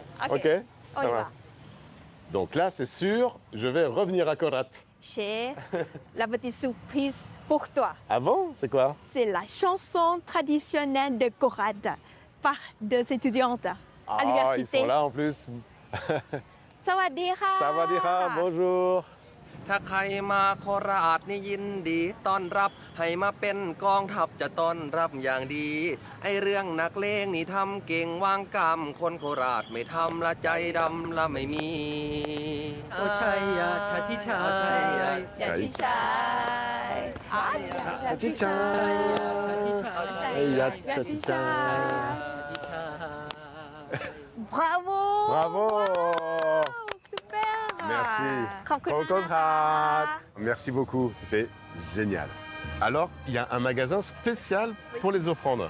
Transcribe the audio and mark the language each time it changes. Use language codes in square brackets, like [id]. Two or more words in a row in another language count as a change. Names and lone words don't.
[fr] ok. On y Ça va. va. Donc là, c'est sûr, je vais revenir à Korat. J'ai la petite surprise pour toi. Ah bon? C'est quoi? C'est la chanson traditionnelle de Korat par des étudiantes à Ah, ils l'université. sont là en plus. [th] Sawadee-ha. [fr] Sawadee-ha, bonjour. [th] ถ้าใครมาโคราชนี่ยินดีต้อนรับให้มาเป็นกองทัพจะต้อนรับอย่างดีไอเรื่องนักเลงนี่ทำเก่งวางกรรมคนโคราชไม่ทำละใจดำละไม่มี โอ้ชัยยะชาทิชาย ชัยยะ Chachichay. Chachichay. Chachichay. Chachichay. [fr] Bravo. Bravo. Super. Merci. Kokonat. Merci beaucoup, c'était génial. Alors, il y a un magasin spécial pour les offrandes.